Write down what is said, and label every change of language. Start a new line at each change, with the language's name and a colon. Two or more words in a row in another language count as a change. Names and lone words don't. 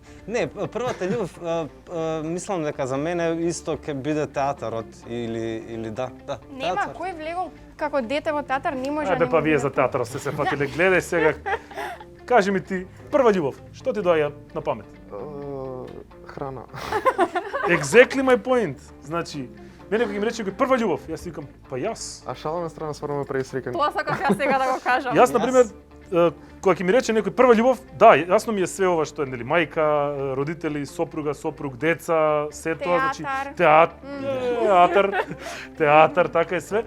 Macedonian: Не, првата љубов, мислам дека за мене исто ќе биде театарот или да, Нема, театар. кој влегол како дете во театар не може... Ајде па вие за театарот сте се факеле, гледај сега. Кажи ми ти, прва љубов, што ти доаѓа на памет? Храна.
English: Exactly my point.
Macedonian: Значи, мене кога ми рече кој прва љубов, јас си викам, па јас. А шала на страна стварно ме прави среќен. Тоа сакав јас сега да го кажам. Јас, например, кога ќе ми рече некој прва љубов, да, јасно ми е све ова што е, нели, мајка, родители, сопруга, сопруг, деца, се тоа, значи театар, така е све.